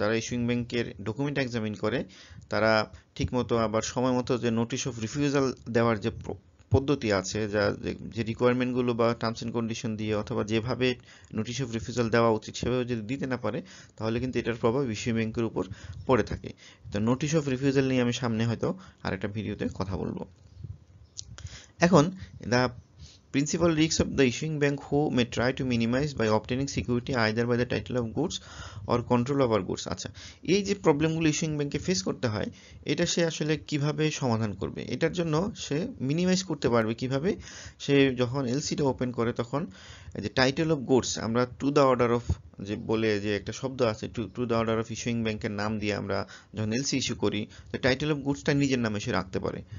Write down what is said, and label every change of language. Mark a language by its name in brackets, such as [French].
[Bangla] যারা ইস্যুইং ব্যাংকের document examine করে তারা ঠিকমতো আবার সময় মতো যে নোটিশ অফ রিফিউজাল দেওয়ার যে পদ্ধতি আছে, যা যে রিকোয়ারমেন্টগুলো বা টার্মস এন্ড কন্ডিশন দিয়ে অথবা যেভাবে নোটিশ অফ রিফিউজাল দেওয়া উচিত সেভাবে যদি দিতে না পারে, তাহলে কিন্তু এটার প্রভাব ইস্যুইং ব্যাংকের উপর পড়ে থাকে। তো নোটিশ অফ রিফিউজাল নিয়ে আমি সামনে হয়তো আরেকটা ভিডিওতে কথা বলবো। এখন [English] the principal risks of the issuing bank who may try to minimize by obtaining security either by the title of goods or control over goods। [Bangla] আচ্ছা, এই যে প্রবলেমগুলো ইস্যুইং ব্যাংকে ফেস করতে হয়, এটা সে আসলে কিভাবে সমাধান করবে? এটার জন্য সে মিনিমাইজ করতে পারবে কিভাবে? সে যখন এলসিটা ওপেন করে তখন যে টাইটেল অফ গুডস, আমরা টু দ্য অর্ডার অফ যে বলে যে একটা শব্দ আছে, to the order of issuing ব্যাংকের নাম দিয়ে আমরা যখন এলসি ইস্যু করি, টাইটেল অফ গুডসটা নিজের নামে সে রাখতে পারে।